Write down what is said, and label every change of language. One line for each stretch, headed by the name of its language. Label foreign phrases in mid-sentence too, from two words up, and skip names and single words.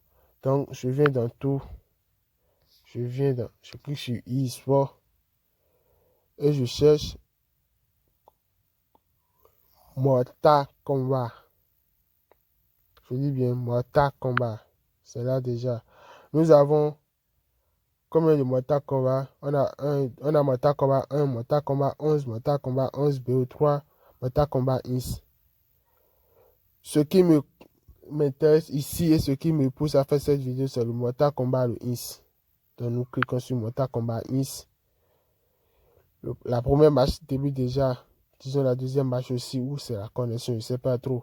French: Donc, je clique sur e-sport et je cherche Mortal Kombat. Je dis bien Mortal Kombat. C'est là déjà. Nous avons combien de Mortal Kombat? On a Mortal Kombat 1, Mortal Kombat 11, Mortal Kombat 11 BO3, Mortal Kombat X. Ce qui m'intéresse ici et ce qui me pousse à faire cette vidéo, c'est le Mortal Kombat le X. Donc nous cliquons sur Mortal Kombat X. La première match débute déjà. Disons la deuxième match aussi, où c'est la connexion, je ne sais pas trop.